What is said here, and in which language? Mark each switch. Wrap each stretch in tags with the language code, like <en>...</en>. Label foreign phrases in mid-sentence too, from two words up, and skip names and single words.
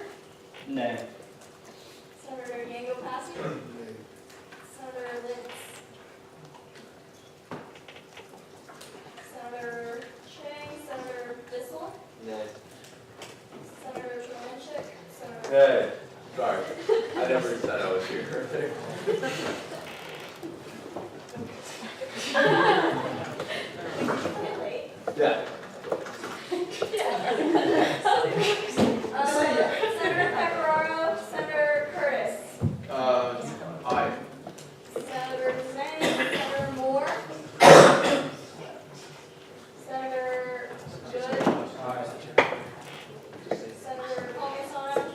<en>Nay. Senator Yango Passy? Senator Lintz? Senator Chang? Senator Bissell? Nay. Senator Tromanchik? Senator... Nay. Sorry. I never said I was here. Yeah. Senator Pecoraro, Senator Curtis, Aye. Senator Zhang, Senator Moore, Senator Good, Senator Palmisano,</en>